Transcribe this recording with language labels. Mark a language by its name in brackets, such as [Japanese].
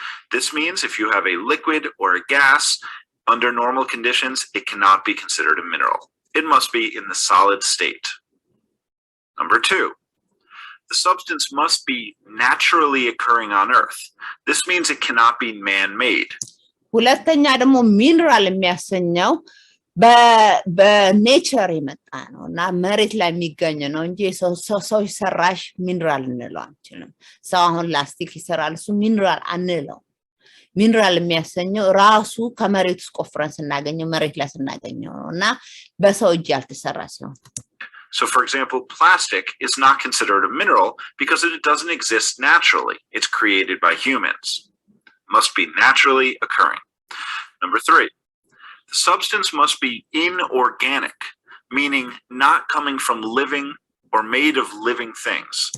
[English] This means if you have a liquid or a gas under normal conditions it cannot be considered a mineral. It must be in the solid state. Number 2, the substance must be naturally occurring on earth. This means it cannot be man-made. [Amharic] ሁለተኛ ደግሞ ሚነራል የሚያሰኘው በኔቸር የመጣ ነውና መሬት ላይ የሚገኝ ነው እንጂ ሰው ሰራሽ ሚነራል እንለው አንችልም ሰው አሁን ላስቲክ ይሰራል እሱ ሚነራል አንለው ሚነራል የሚያሰኘው ራሱ ከመሬት ውስጥ ቆፍረን ስናገኘው መሬት ላይ ስናገኘው ነውና በሰው እጅ ያልተሰራ ሲሆን [English] So for example, plastic is not considered a mineral because it doesn't exist naturally. It's created by humans. Must be naturally occurring. Number 3, the substance must be inorganic, meaning not coming from living or made of living things.